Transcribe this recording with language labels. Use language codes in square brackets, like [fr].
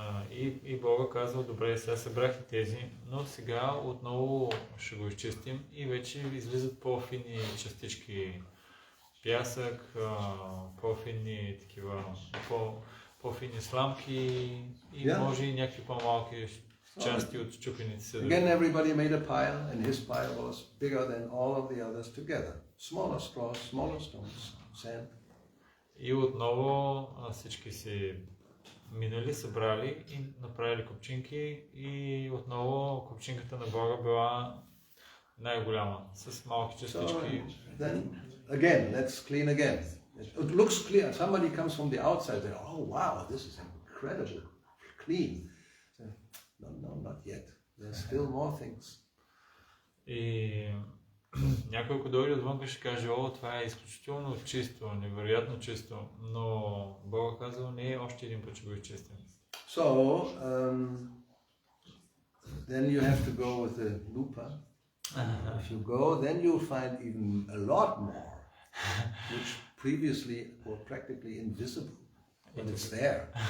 [bg] И Бога казва, добре, сега събрах и тези, но сега отново ще го изчистим и вече излизат по-фини частички пясък, по-фини такива, по-фини сламки и може и някакви по-малки части от чупените се. [en] Again, everybody made a pile, and his pile was bigger than all of the others together. Smaller straws, smaller stones, sand. [bg] И отново всички си минали, събрали и направили купчинки и отново купчинката на Бога била най-голяма, с малки частички. [en] So then again, let's clean again. It looks clear. Somebody comes from the outside and oh wow, this is incredible, clean. No, not yet. There's still more things. [bg] И някой, ако дойде отвън, ще каже, о, това е изключително чисто, невероятно чисто, но Бог казал, не, още един път ще го изчистим. [en] So, then you have to go with the lupa. If you go, then you'll find even a lot more, which previously were practically invisible, but it's there.